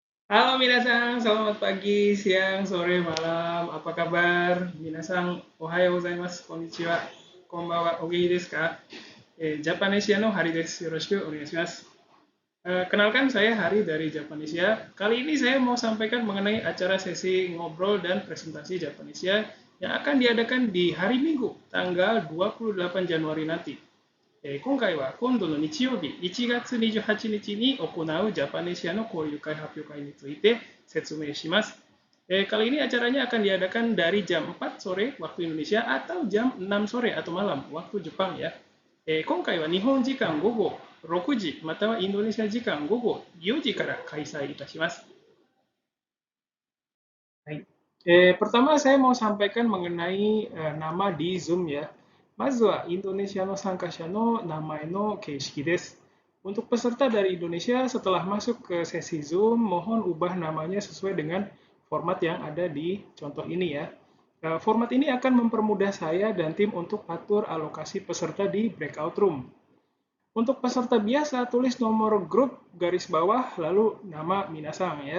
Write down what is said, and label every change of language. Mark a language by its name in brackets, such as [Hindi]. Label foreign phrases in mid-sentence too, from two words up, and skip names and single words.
[Indonesian] Halo minasan, selamat pagi, siang, sore, malam. Apa kabar? [Japanese] みなさん、おはようございます、こんにちは、こんばんは、お元気ですか? ジャパネシアのハリです。よろしくお願いします. [Indonesian] Kenalkan saya Hari dari Japanesia. Kali ini saya mau sampaikan mengenai acara sesi ngobrol dan presentasi Japanesia yang akan diadakan di hari Minggu, tanggal 28 Januari nanti. [Japanese] 今回は今度の日曜日1月28日に行うジャパネシアの交流会発表会について説明します。 [Indonesian] Kali ini acaranya akan diadakan dari jam 4 sore waktu Indonesia atau jam 6 sore atau malam waktu Jepang ya. [Japanese] 今回は日本時間午後6時またはインドネシア時間午後4時から開催いたします。 [Indonesian] はい。pertama saya mau sampaikan mengenai nama di Zoom ya. [Japanese] まずはインドネシアの参加者の名前の形式です。 [Indonesian] Untuk peserta dari Indonesia setelah masuk ke sesi Zoom, mohon ubah namanya sesuai dengan format yang ada di contoh ini ya. Format ini akan mempermudah saya dan tim untuk atur alokasi peserta di [English] breakout room. [Indonesian] Untuk peserta biasa, tulis nomor grup garis bawah lalu nama minasang ya.